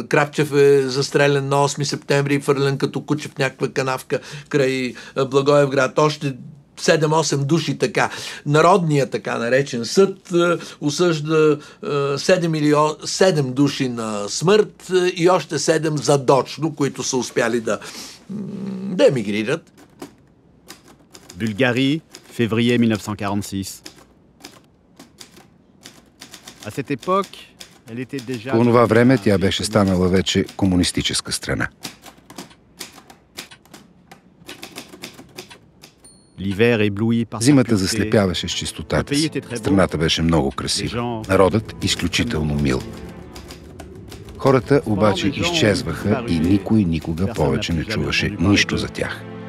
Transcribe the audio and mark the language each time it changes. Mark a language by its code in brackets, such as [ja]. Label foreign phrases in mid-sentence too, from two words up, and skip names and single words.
[bg] Крапчев е застрелян на 8 септември и фърлен като куче в някаква канавка край Благоевград. Още 7-8 души така. Народният така наречен съд осъжда 7 души на смърт и още 7 задочно, които са успяли да емигрират. [fr] Bulgarie, février 1946. À cette époque, elle était déjà... [bg] По това време тя беше станала вече комунистическа страна. Зимата заслепяваше с чистотата си. Страната беше много красива. Народът изключително мил. Хората обаче изчезваха и никой никога повече не чуваше нищо за тях.